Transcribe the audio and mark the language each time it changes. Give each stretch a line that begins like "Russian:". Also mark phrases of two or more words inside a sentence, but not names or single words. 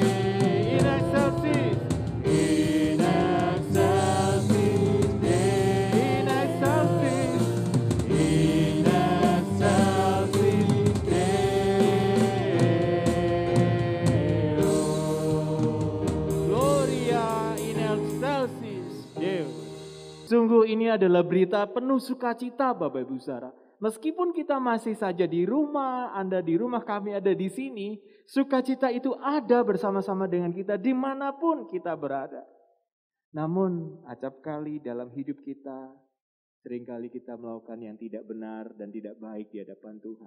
Latin: In excelsis, in excelsis Deo. In excelsis, in excelsis Deo. Gloria in excelsis Deo.
Indonesian: Sungguh ini adalah berita penuh sukacita Bapak Ibu Saudara. Meskipun kita masih saja di rumah, Anda di rumah, kami ada di sini, sukacita itu ada bersama-sama dengan kita dimanapun kita berada. Namun acap kali dalam hidup kita, seringkali kita melakukan yang tidak benar dan tidak baik di hadapan Tuhan.